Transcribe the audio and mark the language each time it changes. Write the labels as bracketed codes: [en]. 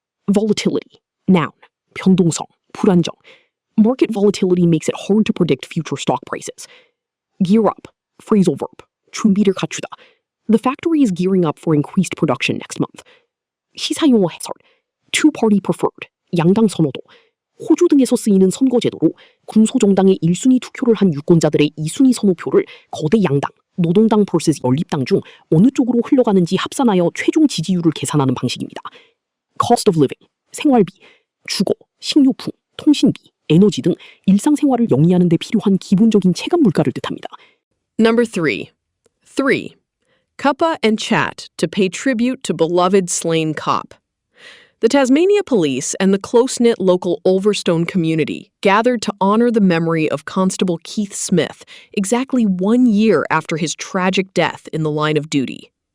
[en] Volatility. Noun. [ko] 변동성, 불안정. [en] Market volatility makes it hard to predict future stock prices. Gear up. Phrasal verb. [ko] 준비를 갖추다. [en] The factory is gearing up for increased production next month. [ko] 시사용어 해설. [en] Two-party preferred. [ko] 양당 선호도. 호주 등에서 쓰이는 선거제도로 군소정당의 1순위 투표를 한 유권자들의 2순위 선호표를 거대 양당, 노동당 vs 연립당 중 어느 쪽으로 흘러가는지 합산하여 최종 지지율을 계산하는 방식입니다. Cost of living, 생활비, 주거, 식료품, 통신비, 에너지 등 일상생활을 영위하는 데 필요한 기본적인 체감 물가를 뜻합니다. [en] Number 3. 3. Cuppa and chat to pay tribute to beloved slain cop. The Tasmania Police and the close-knit local Ulverstone community gathered to honor the memory of Constable Keith Smith exactly 1 year after his tragic death in the line of duty.